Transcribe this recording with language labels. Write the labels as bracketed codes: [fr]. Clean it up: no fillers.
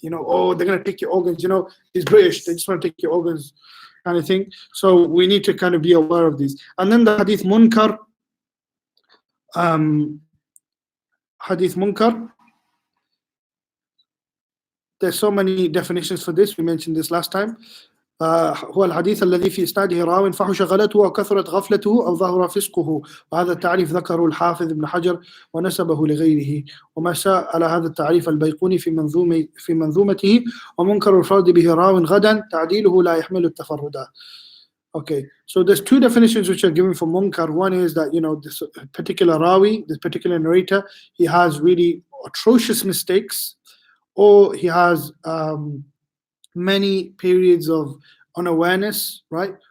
[en] They're gonna take your organs, it's British, they just want to take your organs, kind of thing. So we need to kind of be aware of these. And then the hadith munkar. Hadith munkar. There's so many definitions for this. We mentioned this last time. [ar] هو الحديث الذي في إسناده راو فحش غلته وكثرت غفلته أو ظهر فسقه، وهذا التعريف ذكره الحافظ ابن حجر ونسبه لغيره، وما شاء على هذا التعريف البيقوني في منظومته، ومنكر الفرد به راو غدا تعديله لا يحمل التفردا. [en] Okay, so there's two definitions which are given for munkar. One is that this particular rawi, this particular narrator, he has really atrocious mistakes, or he has many periods of unawareness, right?